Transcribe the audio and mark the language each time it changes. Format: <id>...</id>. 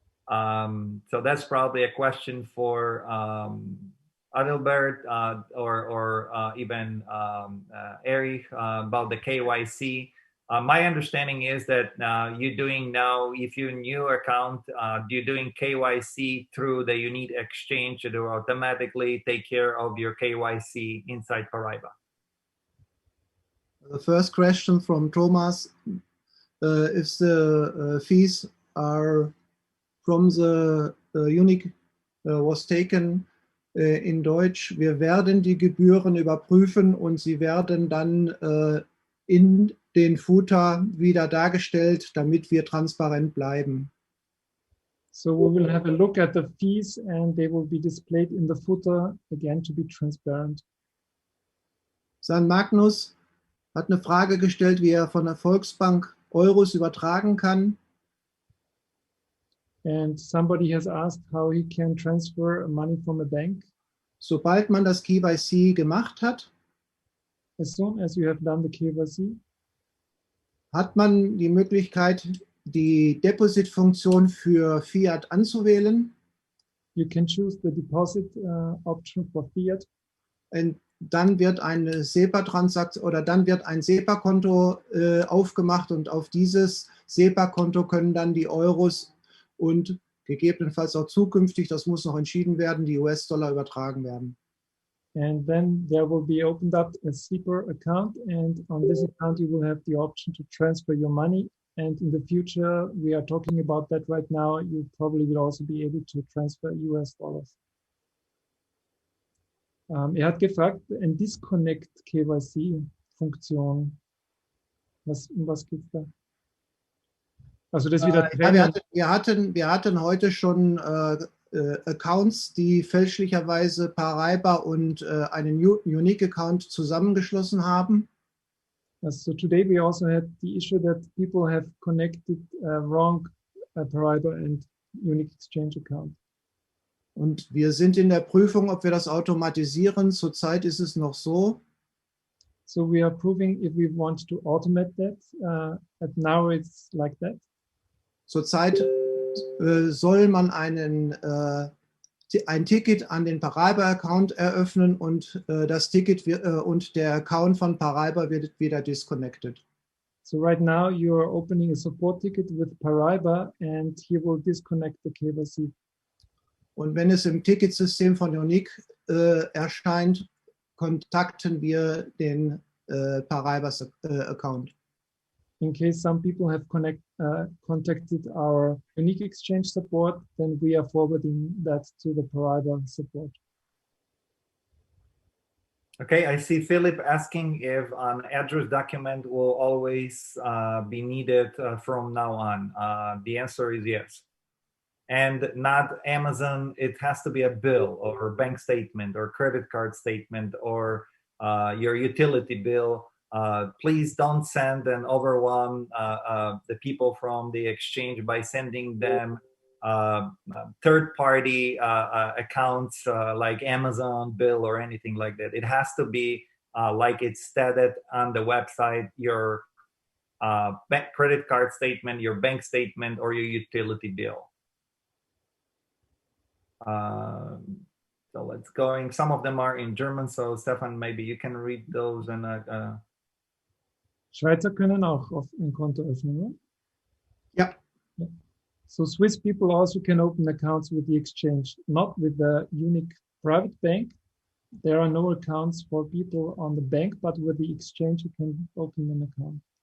<en>So that's probably a question for Adalbert or even Eric about the KYC. My understanding is that you're doing now, if you're a new account, you're doing KYC through the Unique Exchange to automatically take care of your KYC inside Paraiba. The first question from Thomas, if the fees are from the Unique was taken in</en> <de>Deutsch, wir werden die Gebühren überprüfen und sie werden dann in den Footer wieder dargestellt, damit wir transparent bleiben.</de> <en>So we will have a look at the fees and they will be displayed in the footer, again to be transparent.</en> <de>San Magnus hat eine Frage gestellt, wie er von der Volksbank Euros übertragen kann.</de> <en>And somebody has asked how he can transfer money from a bank.</en> <de>Sobald man das KYC gemacht hat,</de> <en>As soon as you have done the KYC,</en> <de>hat man die Möglichkeit, die Deposit-Funktion für Fiat anzuwählen.</de> <en>you can choose the deposit option for fiat.</en> <de>Und dann wird eine SEPA-Transaktion oder dann wird ein SEPA-Konto aufgemacht und auf dieses SEPA-Konto können dann die Euros und gegebenenfalls auch zukünftig, das muss noch entschieden werden, die US-Dollar übertragen werden.</de> <en>And then there will be opened up a SEPA account, and on this account you will have the option to transfer your money. And in the future, we are talking about that right now, you probably will also be able to transfer US dollars.</en> <de>Hat gefragt, ein Disconnect KYC-Funktion. Um was geht's da? Also das wieder trennen. Wir hatten heute schon Accounts, die fälschlicherweise Paraiba und einen Unique-Account zusammengeschlossen haben.</de> <en>So today we also had the issue that people have connected wrong Paraiba and Unique Exchange account.</en> <de>Und wir sind in der Prüfung, ob wir das automatisieren. Zurzeit ist es noch so.</de> <en>So we are proving if we want to automate that. And now it's like that.</en> <de>Zurzeit soll man ein Ticket an den Paraiba-Account eröffnen und das Ticket und der Account von Paraiba wird wieder disconnected.</de> <en>So right now you are opening a support ticket with Paraiba and he will disconnect the KYC.</en> <de>Und wenn es im Ticketsystem von Unique erscheint, kontakten wir den Paraiba-Account.</de> <en>In case some people have contacted our Unique Exchange support, then we are forwarding that to the Paraiba support. Okay, I see Philip asking if an address document will always be needed from now on. The answer is yes. And not Amazon, it has to be a bill or bank statement or credit card statement or your utility bill. Please don't send and overwhelm the people from the exchange by sending them third-party accounts like Amazon bill or anything like that. It has to be like it's stated on the website, your credit card statement, your bank statement, or your utility bill. So let's go. Some of them are in German, so Stefan, maybe you can read those. And</en> <de>Schweizer können auch ein Konto öffnen, ne? Ja.</de> <en>Yeah. So Swiss people also can open accounts with the exchange, not with the Unique private bank. There are no accounts for people on the bank, but with the exchange you can open an account.</en>